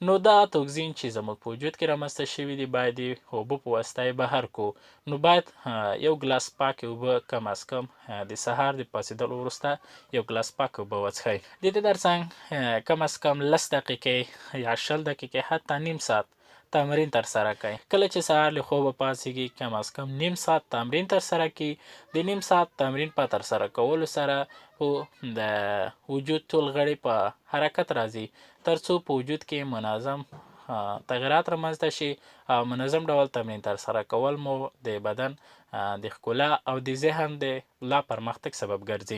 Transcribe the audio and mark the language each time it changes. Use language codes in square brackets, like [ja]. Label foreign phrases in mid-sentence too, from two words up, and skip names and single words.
[ps] نو دا توکزین چې زموږ په وجود کې رامنځته شوي دي باید د اوبو په واسطه یې بهر کړو. نو باید یو ګلاس پاکې اوبه کم از کم د سهار د پاڅېدلو وروسته یو ګلاس پاکې اوبه وڅښئ. د دې ترڅنګ کم از کم 10 دقیقې یا 20 دقیقې حتی نیم ساعت تمرین ترسره کړئ. کله چې سهار له خوبه پاڅېږي کم از کم نیم ساعت تمرین ترسره کړي. د نیم ساعت تمرین په ترسره کولو سره د وجود ټول غړي په حرکت راځي تر څو په وجود کې منظم تغیرات رامنځته شي او منظم ډول تمرین ترسره کول مو د بدن د ښکلا او د ذهن د لا پرمختګ سبب ګرځي.